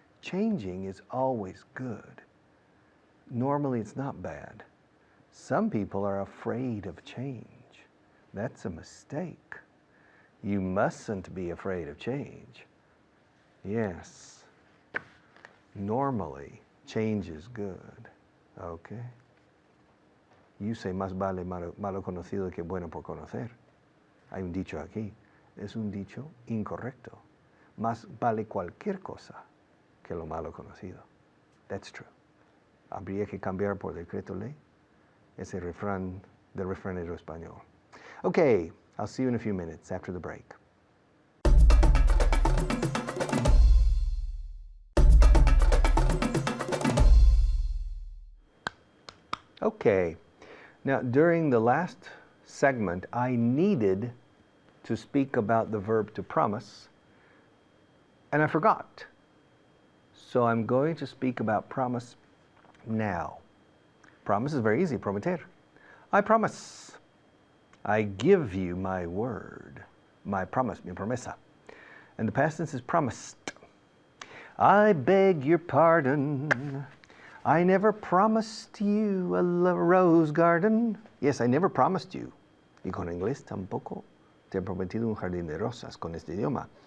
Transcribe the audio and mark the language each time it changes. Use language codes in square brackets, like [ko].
[en] Changing is always good. Normally it's not bad. Some people are afraid of change. That's a mistake. You mustn't be afraid of change. Yes. Normally, change is good. Okay? You say, [es] más vale malo conocido que bueno por conocer. Hay un dicho aquí. Es un dicho incorrecto. Más vale cualquier cosa que lo malo conocido. [en] That's true. [es] Habría que cambiar por decreto ley ese refrán del refranero español. [en] Okay, I'll see you in a few minutes after the break. Okay, now during the last segment, I needed to speak about the verb to promise, and I forgot. So I'm going to speak about promise now. Promise is very easy, prometer. I promise. I give you my word, my promise, [es] mi promesa. [en] And the past tense is promised. I beg your pardon. I never promised you a rose garden. Yes, I never promised you. [es] Y con inglés tampoco te he prometido un jardín de rosas con este idioma.